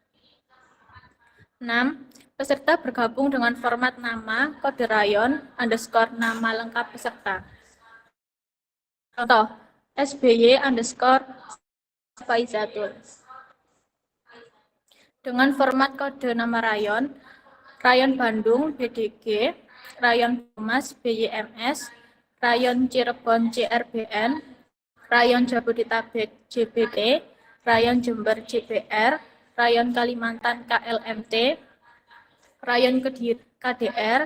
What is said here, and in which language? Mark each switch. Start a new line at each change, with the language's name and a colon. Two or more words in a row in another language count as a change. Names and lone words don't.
Indonesian: 6. Peserta bergabung dengan format nama, kode rayon, underscore nama lengkap peserta. Contoh, SBY underscore Faizatul. Dengan format kode nama rayon, Rayon Bandung BDG, Rayon Humas BYMS, Rayon Cirebon CRBN, Rayon Jabodetabek JBT, Rayon Jember JBR, Rayon Kalimantan KLMT, Rayon Kediri KDR,